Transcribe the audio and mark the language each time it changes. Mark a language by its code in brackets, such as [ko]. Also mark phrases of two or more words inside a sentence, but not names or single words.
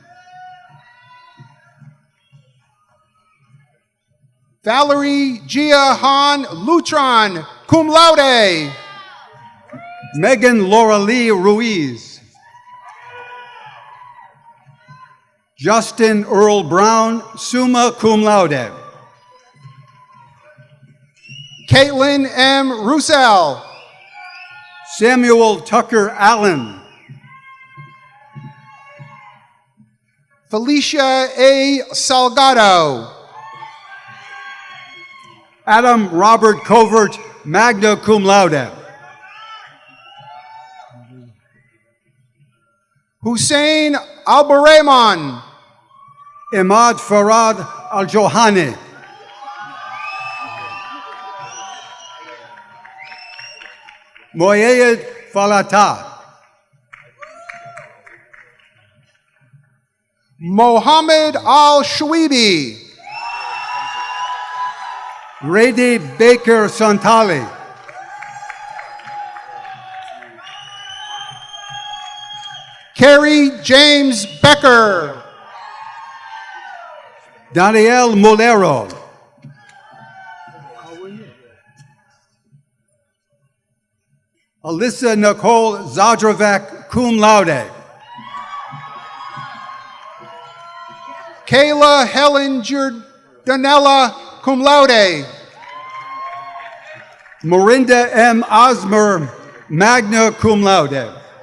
[en] Valerie Gia Han Lutron, [la] cum laude. [en] Megan Laura Lee Ruiz. Justin Earl Brown, [la] summa cum laude. [en] Caitlin M. Roussel. Samuel Tucker Allen. Felicia A. Salgado. Adam Robert Covert, [la] magna cum laude. [en] Hussein Albarrahman. Imad Farad Al-Johani. Moyed Falata. Mohammed Al-Shwebi. Grady Baker Santali. Kerry James Becker. Daniel Molero. Alyssa Nicole Zadrovac, [la] cum laude. [en] Kayla Helen Giordanella, [la] cum laude. [en] Marinda M. Osmer, [la] magna cum laude.